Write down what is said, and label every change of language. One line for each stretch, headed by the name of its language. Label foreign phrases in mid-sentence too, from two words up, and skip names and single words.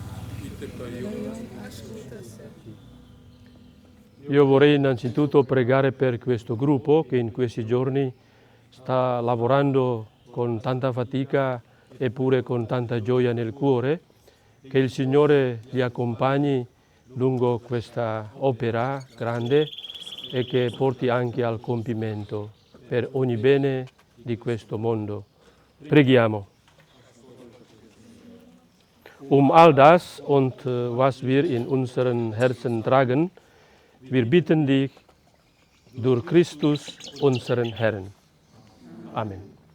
Italian: Io vorrei innanzitutto pregare per questo gruppo che in questi giorni sta lavorando con tanta fatica eppure con tanta gioia nel cuore, che il Signore li accompagni lungo questa opera grande e che porti anche al compimento per ogni bene di questo mondo. Preghiamo.
German: All das und was wir in unseren Herzen tragen, wir bitten dich durch Christus, unseren Herrn. Amen.